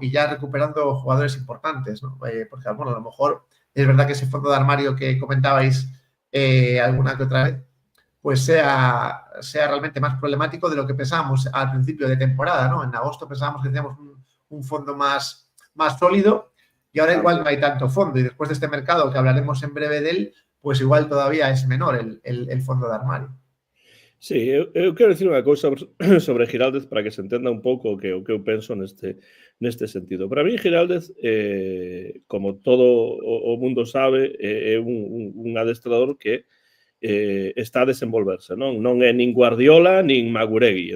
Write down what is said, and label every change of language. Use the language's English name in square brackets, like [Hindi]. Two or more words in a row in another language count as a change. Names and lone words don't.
[Spanish] Y ya recuperando jugadores importantes, ¿no? Porque, bueno, a lo mejor es verdad que ese fondo de armario que comentabais alguna que otra vez, pues sea realmente más problemático de lo que pensábamos al principio de temporada, ¿no? En agosto pensábamos que teníamos un fondo más sólido y ahora igual no hay tanto fondo. Y después de este mercado, que hablaremos en breve de él, pues igual todavía es menor el fondo de armario. Sí, [Galician] eu quero dicir unha cousa sobre Giraldez para que se entenda un pouco o que eu penso neste sentido. [Spanish] Para mí, [Galician] Giraldez, como todo o mundo sabe, é un adestrador que está a desenvolverse, non é nin Guardiola nin Maguregui.